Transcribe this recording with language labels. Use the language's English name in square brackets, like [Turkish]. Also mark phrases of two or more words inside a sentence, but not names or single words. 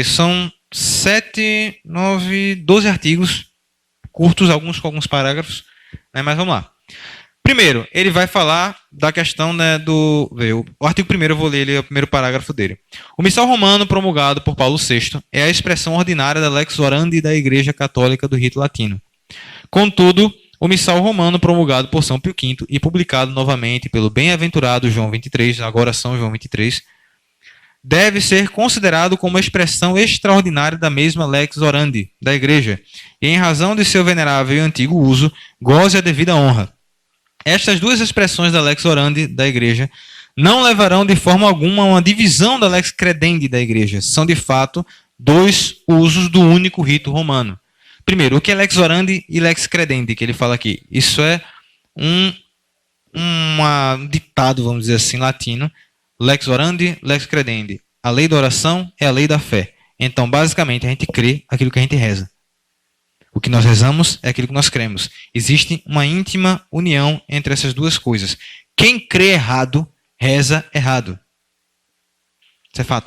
[Portuguese] São 7, 9, 12 artigos, curtos, alguns com alguns parágrafos. Né? Mas vamos lá. Primeiro, ele vai falar da questão, né, o artigo primeiro, eu vou ler ele, é o primeiro parágrafo dele. O missal romano promulgado por Paulo VI é a expressão ordinária da [Latin] lex orandi [Portuguese] da Igreja Católica do Rito Latino. Contudo, o missal romano promulgado por São Pio V e publicado novamente pelo bem-aventurado João XXIII, agora São João XXIII, deve ser considerado como expressão extraordinária da mesma [Latin] lex orandi [Portuguese] da Igreja, e em razão de seu venerável e antigo uso, goze a devida honra. Estas duas expressões da [Latin] lex orandi [Portuguese] da Igreja não levarão de forma alguma a uma divisão da [Latin] lex credendi [Portuguese] da Igreja. São, de fato, dois usos do único rito romano. Primeiro, o que é [Latin] lex orandi [Portuguese] e [Latin] lex credendi, [Portuguese] que ele fala aqui? Isso é um ditado, vamos dizer assim, latino. [Latin] Lex orandi, lex credendi. [Portuguese] A lei da oração é a lei da fé. Então, basicamente, a gente crê aquilo que a gente reza. O que nós rezamos é aquilo que nós cremos. Existe uma íntima união entre essas duas coisas. Quem crê errado, reza errado. Isso é fato.